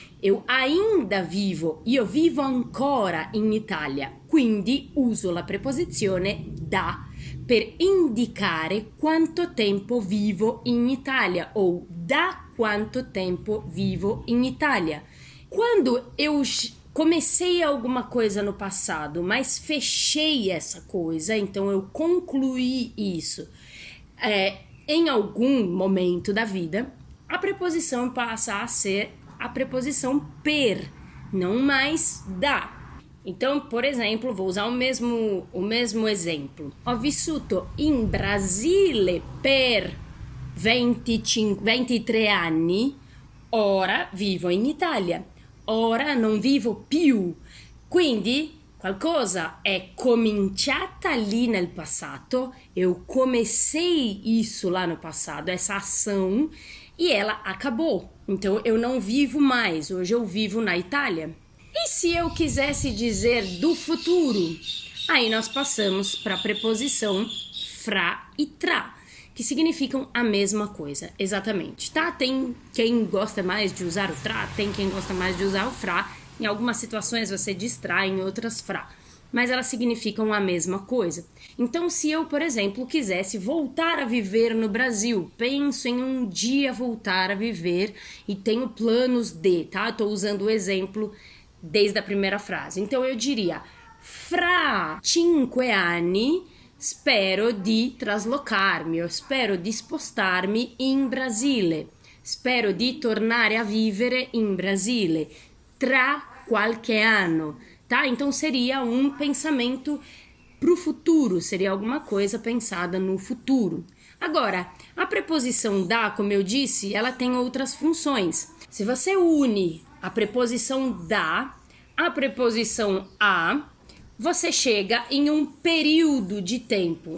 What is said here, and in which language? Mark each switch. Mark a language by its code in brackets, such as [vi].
[pt] Eu ainda vivo, [it] io vivo ancora in Italia, quindi uso la preposizione da per indicare quanto tempo vivo in Italia ou da quanto tempo vivo in Italia. [pt] Quando eu comecei alguma coisa no passado, mas fechei essa coisa, então eu concluí isso em algum momento da vida, a preposição passa a ser a preposição per, não mais da. Então, por exemplo, vou usar o mesmo exemplo. [it] Ho vissuto in Brasile per 23 anni, ora vivo in Italia. Ora non vivo più. Quindi qualcosa è cominciata lì nel passato, [pt] eu comecei isso lá no passado, essa ação, e ela acabou. Então eu não vivo mais, hoje eu vivo na Itália. E se eu quisesse dizer do futuro? Aí nós passamos para a preposição fra e tra, que significam a mesma coisa, exatamente, tá? Tem quem gosta mais de usar o tra, tem quem gosta mais de usar o fra. Em algumas situações você distrai, em outras fra, mas elas significam a mesma coisa. Então, se eu, por exemplo, quisesse voltar a viver no Brasil, penso em um dia voltar a viver e tenho planos de, tá? Estou usando o exemplo desde a primeira frase. Então, eu diria, [it] fra 5 anni spero di traslocarmi, eu spero di spostarmi in Brasile, spero di tornare a vivere in Brasile, tra qualche anno, tá? [pt] Então seria um pensamento pro futuro, seria alguma coisa pensada no futuro. Agora, a preposição da, como eu disse, ela tem outras funções. Se você une a preposição da à preposição a, você chega em um período de tempo.